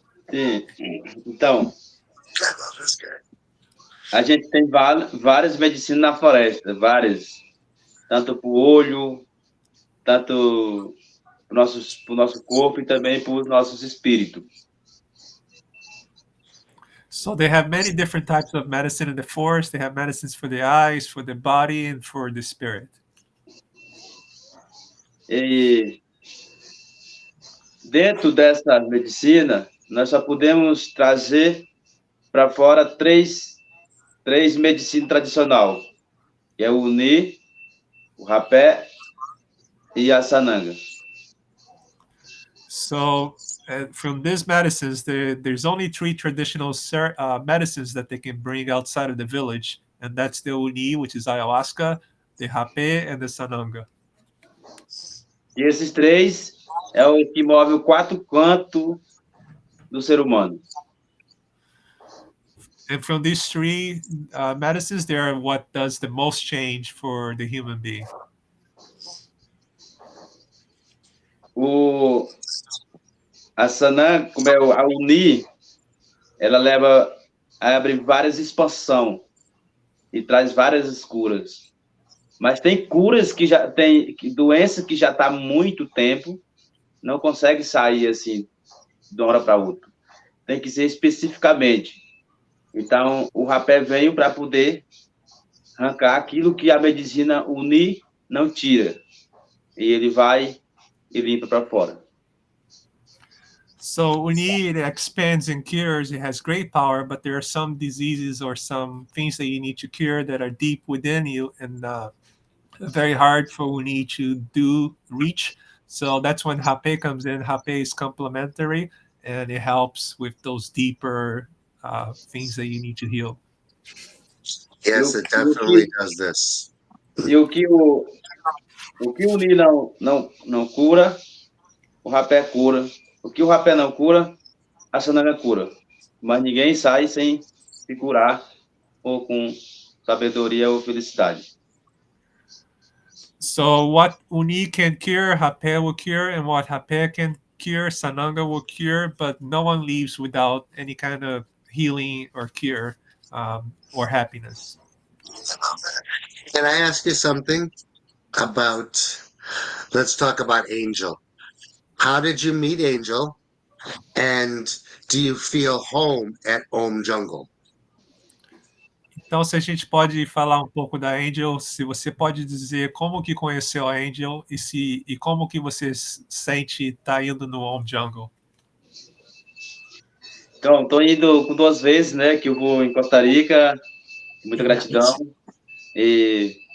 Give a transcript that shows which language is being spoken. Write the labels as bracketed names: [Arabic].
[Portuguese] Sim. Então, a gente tem várias medicinas na floresta, várias. Tanto para o olho, tanto para o nosso corpo e também para os nossos espíritos. [English] So they have many different types of medicine in the forest. They have medicines for the eyes, for the body, and for the spirit. [Portuguese] E dentro dessa medicina, nós só podemos trazer para fora três medicinas tradicionais, que é o uni, o rapé e a sananga. [English] So from these medicines, there's only 3 traditional medicines that they can bring outside of the village, and that's the uni, which is ayahuasca, the Hapé, and the sananga. [Portuguese] E esses 3 é o que move o 4 cantos do ser humano. [English] And from these 3 medicines, they are what does the most change for the human being. [Portuguese] A sananga, como é a uni, ela abre várias expansões e traz várias curas. Mas tem curas que já tem doença que já está há muito tempo, não consegue sair assim de uma hora para outra. Tem que ser especificamente. Então, o rapé veio para poder arrancar aquilo que a medicina uni não tira. E ele vai e limpa para fora. [English] So uni, it expands and cures. It has great power, but there are some diseases or some things that you need to cure that are deep within you, and very hard for uni to reach. So that's when Hapé comes in. Hapé is complementary, and it helps with those deeper things that you need to heal. Yes, it definitely does this. [Portuguese] E o que o uni não cura, o rapé cura. O que o rapé não cura, a sananga cura. Mas ninguém sai sem se curar ou com sabedoria ou felicidade. [English] So what uni can cure, Hapé will cure, and what Hapé can cure, sananga will cure, but no one leaves without any kind of healing or cure or happiness. Can I ask you something about, let's talk about Angel. How did you meet Angel? And do you feel home at Om Jungle? [Portuguese] Então, se a gente pode falar um pouco da Angel, se você pode dizer como que conheceu a Angel e como que você sente estar indo no Om Jungle. Então, estou indo com 2 vezes, né, que eu vou em Costa Rica, muita gratidão. E